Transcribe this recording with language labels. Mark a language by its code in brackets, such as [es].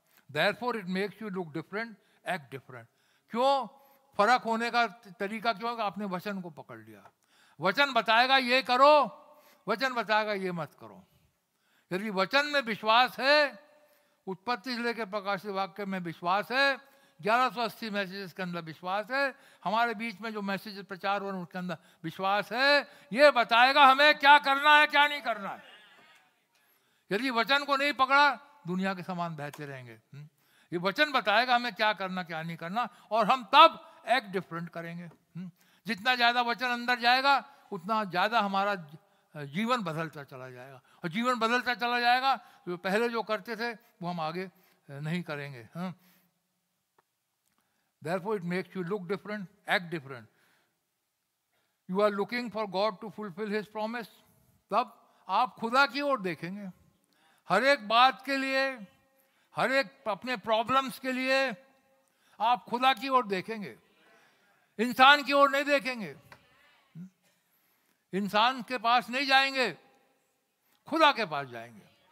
[en] Therefore it makes you look different, act different। [hi] क्यों फर्क होने का तरीका क्यों है? आपने वचन को पकड़ लिया। वचन बताएगा ये करो, वचन बताएगा ये मत करो। यदि वचन में विश्वास है, उत्पत्ति से लेकर प्रकाशित वाक्य में विश्वास है, 1180 मैसेजेस के अंदर विश्वास है, हमारे बीच में जो मैसेज प्रचार हो रहे हैं उसके अंदर विश्वास है, ये बताएगा हमें क्या करना है क्या नहीं करना है। यदि वचन को नहीं पकड़ा, दुनिया के समान बहते रहेंगे। ये वचन बताएगा हमें क्या करना क्या नहीं करना, और हम तब [en] act different [hi] करेंगे। जितना ज्यादा वचन अंदर जाएगा उतना ज्यादा हमारा जीवन बदलता चला जाएगा, और जीवन बदलता चला जाएगा तो पहले जो करते थे वो हम आगे नहीं करेंगे। [en] Therefore it makes you look different, act different। You are looking for God to fulfill His promise। [hi] तब आप खुदा की ओर देखेंगे हर एक बात के लिए, हर एक अपने प्रॉब्लम्स के लिए आप खुदा की ओर देखेंगे, इंसान की ओर नहीं देखेंगे। इंसान के पास नहीं जाएंगे, खुदा के पास जाएंगे।